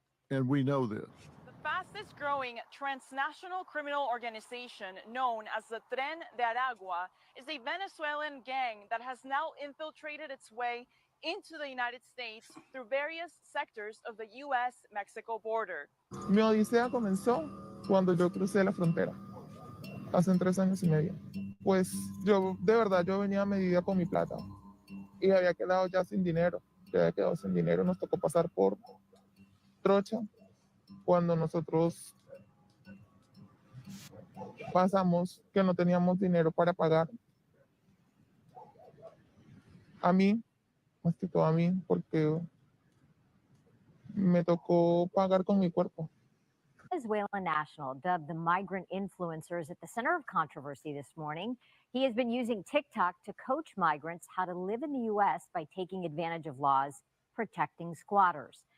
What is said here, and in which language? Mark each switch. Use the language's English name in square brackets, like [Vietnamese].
[English] And we know this. The fastest growing transnational criminal organization known as the Tren de Aragua is a Venezuelan gang that has now infiltrated its way into the United States through various sectors of the U.S.-Mexico border. [Spanish] Mi odisea comenzó cuando yo crucé la frontera, hace 3 años y medio. Pues yo, de verdad, yo venía a medida con mi plata y había quedado ya sin dinero. Ya había quedado sin dinero, nos tocó pasar por trocha. Cuando nosotros pasamos que no teníamos dinero para pagar. A mí, más que todo a mí, porque me tocó pagar con mi cuerpo. [English] Venezuelan national dubbed the migrant influencers at the center of controversy this morning. He has been using TikTok to coach migrants how to live in the U.S. by taking advantage of laws protecting squatters.